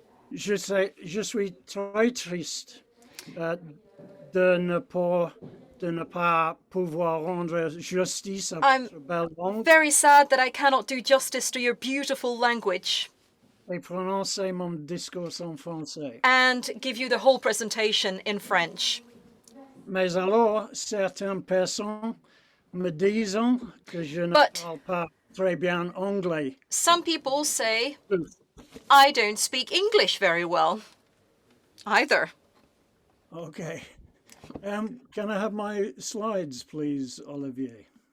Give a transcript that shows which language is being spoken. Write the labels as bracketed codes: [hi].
[fr] Je suis très triste de ne pas pouvoir rendre justice à votre belle langue. [en] I'm very sad that I cannot do justice to your beautiful language. [fr] Et prononcer mon discours en français. [en] And give you the whole presentation in French. [fr] Mais alors, certaines personnes me disent que je ne parle pas très bien anglais. [en] Some people say I don't speak English very well either. Okay. Can I have my slides, please, Olivier?